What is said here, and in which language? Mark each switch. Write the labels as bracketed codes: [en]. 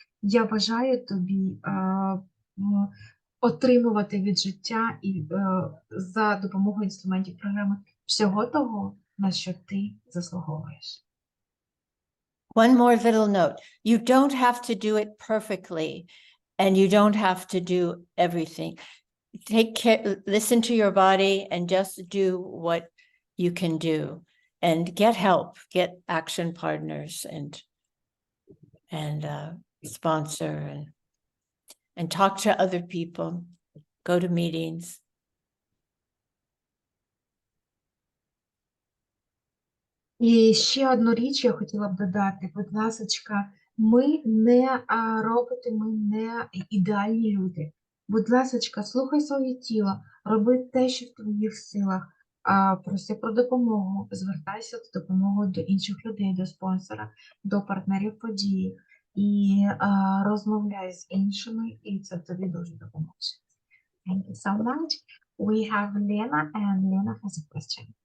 [uk] Я бажаю тобі отримувати від життя і за допомогою інструментів програми всього того, на що ти заслуговуєш. [en] One more little note. You don't have to do it perfectly, and you don't have to do everything. Take care, listen to your body and just do what you can do, and get help, get action partners and sponsor and talk to other people, go to meetings. [uk] І ще одну річ я хотіла б додати, будь ласочка, ми не роботи, ми не ідеальні люди. Будь ласочка, слухай своє тіло, роби те, що в твоїх силах, проси про допомогу, звертайся з допомогою до інших людей, до спонсора, до партнерів події і розмовляй з іншими, і це тобі дуже допоможе. [en] Thank you so much. We have Lena, and Lena has a question.